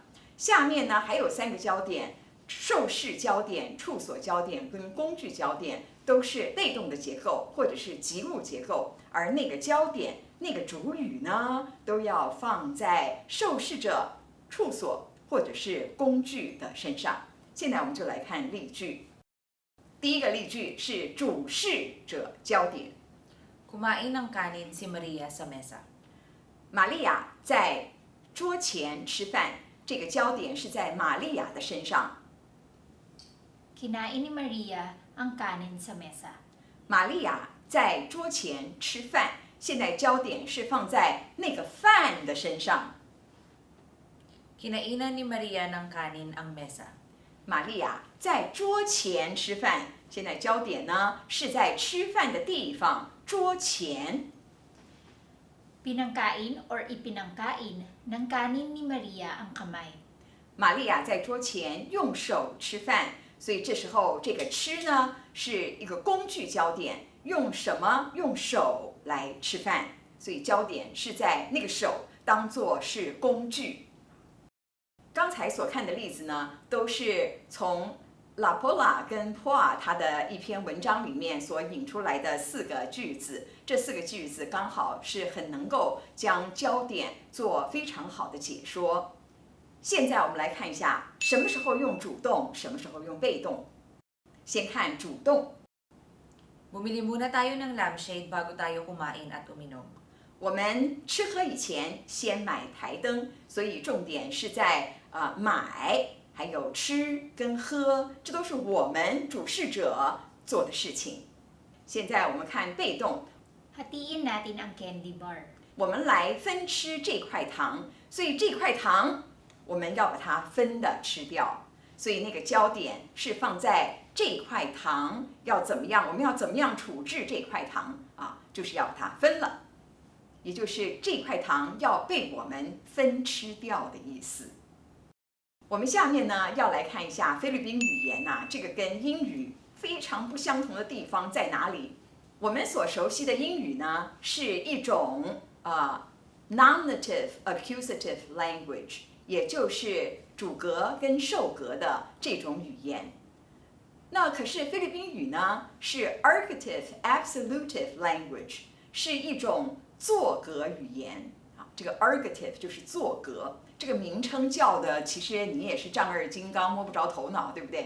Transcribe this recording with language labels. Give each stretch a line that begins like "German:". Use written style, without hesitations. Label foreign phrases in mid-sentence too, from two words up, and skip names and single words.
Chinese: 下面呢还有3个焦点：受事焦点、处所焦点跟工具焦点，都是被动的结构或者是及物结构，而那个焦点、那个主语呢，都要放在受事者、处所或者是工具的身上。现在我们就来看例句。第一个例句是主事者焦点。
Filipino: Kumain ng kanin si Maria sa mesa。
Chinese: 玛利亚在桌前吃饭，这个焦点是在玛利亚的身上。
Filipino: Kinain ni Maria ang kanin sa mesa。
Chinese: 玛利亚在桌前吃饭，现在焦点是放在那个饭的身上。
Filipino: Kinainan ni Maria ng kanin ang mesa。
Chinese: 玛利亚在桌前吃饭，现在焦点呢是在吃饭的地方，桌前。
Filipino: Pinangkain or ipinangkain ng kanin ni Maria ang kamay。
Chinese: 玛利亚在桌前用手吃饭，所以这时候这个吃呢是一个工具焦点，用什么？用手来吃饭，所以焦点是在那个手，当作是工具。刚才所看的例子呢，都是从拉波拉跟波尔他的一篇文章里面所引出来的4个句子。这4个句子刚好是很能够将焦点做非常好的解说。现在我们来看一下，什么时候用主动，什么时候用被动。先看主动。
Filipino: Bumili muna tayo ng lampshade bago tayo kumain at uminom。
Chinese: 我们吃喝以前先买台灯，所以重点是在买，还有吃跟喝，这都是我们主事者做的事情。现在我们看被动。
Filipino: Hatiin natin ang
English: candy bar。
Chinese: 我们来分吃这块糖，所以这块糖我们要把它分的吃掉，所以那个焦点是放在这块糖要怎么样，我们要怎么样处置这块糖就是要把它分了，也就是这块糖要被我们分吃掉的意思。我们下面呢要来看一下菲律宾语言这个跟英语非常不相同的地方在哪里？我们所熟悉的英语呢是一种
English: nominative accusative language，
Chinese: 也就是主格跟受格的这种语言。那可是菲律宾语呢是
English: ergative absolutive language，
Chinese: 是一种作格语言。这个 ergative 就是作格，这个名称叫的其实你也是丈二金刚摸不着头脑，对不对？